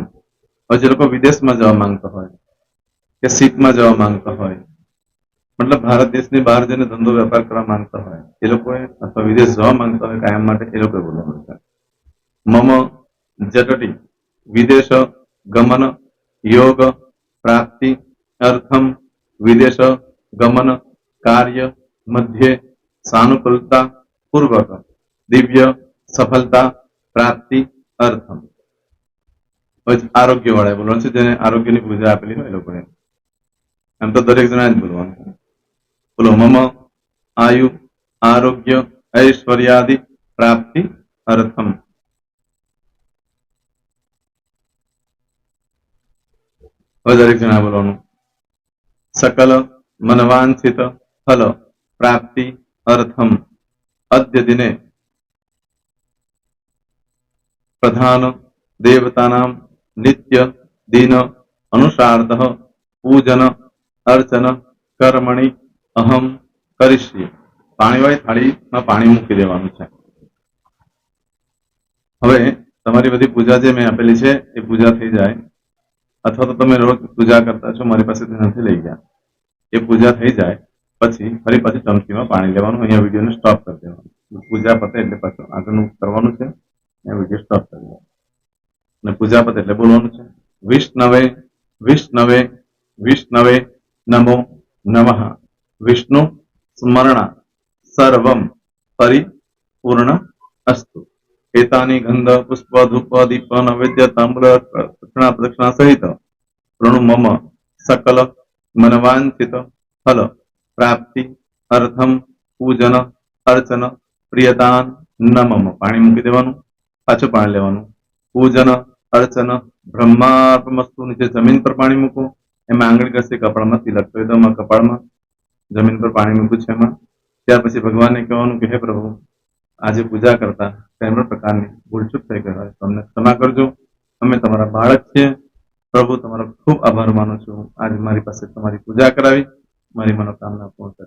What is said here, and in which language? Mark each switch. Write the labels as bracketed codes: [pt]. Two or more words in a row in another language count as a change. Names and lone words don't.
[gu] હવે જે લોકો વિદેશમાં જવા માંગતા હોય કે સીટમાં જવા માંગતા હોય, મતલબ ભારત દેશની બહાર જઈને ધંધો વેપાર કરવા માંગતા હોય એ લોકોએ, અથવા વિદેશ જવા માંગતા હોય કાયમ માટે, એ લોકોએ બોલવાનું છે [sa] मम जटटी विदेश गमन योग प्राप्ति अर्थम् विदेश गमन कार्य मध्ये सानुकूलता पूर्वक दिव्य सफलता प्राप्ति अर्थम्। [gu] આરોગ્ય વાળા બોલવાનું છે, જેને આરોગ્યની પૂજા આપેલી હોય એ લોકોએ, એમ તો દરેક જણા જ બોલવાનું છે। [sa] બોલો मम आयु आरोग्य ऐश्वर्यादि प्राप्ति अर्थम। [gu] દરેક જણા બોલવાનું [sa] सकल मनवांछित फल प्राप्ति अर्थम अद्य दिने प्रधान देवतानां नित्य दिन अनुसार्धः पूजन अर्चन कर्मणि अहम करिष्ये। [gu] પાણીવાળી થાળીમાં પાણી મૂકી દેવાનું છે। હવે તમારી બધી પૂજા જે મેં આપેલી છે એ પૂજા થઈ જાય, અથવા તો તમે રોજ પૂજા કરતા છો, મારી પાસેથી નથી લઈ ગયા, એ પૂજા થઈ જાય પછી ફરી પાછી ચમચીમાં પાણી લેવાનું, અહીંયા વિડીયોને સ્ટોપ કરી દેવાનું, પૂજા પતે એટલે પાછું આગળનું કરવાનું છે, અહીંયા વિડીયો સ્ટોપ કરી દેવાનો અને પૂજા પતે એટલે બોલવાનું છે [sa] विष्णवे विष्णवे विष्णवे नमो नमः विष्णु स्मरण सर्वम् परिपूर्णम् अस्तु। एतानि गंध पुष्प धूप दीप नैवेद्य तांबूल दक्षिणा प्रदक्षिणा सहित ऋणु मम सकल मनवांछित फल प्राप्ति अर्थम पूजन अर्चन प्रियदान न मम। [gu] પાણી મૂકી દેવાનું, પાછું પાણી લેવાનું, [sa] पूजन अर्चन ब्रह्मार्पणमस्तु। [gu] નીચે જમીન પર પાણી મૂકો, એમાં आंगળી ઘસી કપાળમાં તિલક કરી દો, કપાળમાં જમીન પર પાણી મૂક્યું છે એમાં, ત્યાર પછી ભગવાનને કહેવાનું કે હે પ્રભુ, આજે પૂજા કરતા કોઈ પણ પ્રકારની ભૂલચૂક થઈ ગઈ હોય તો અમને ક્ષમા કરજો, અમે તમારા બાળક છીએ પ્રભુ, તમારો ખૂબ આભાર માનું છું, આજે મારી પાસે તમારી પૂજા કરાવી, મારી મનોકામના પૂર્ણ કરી।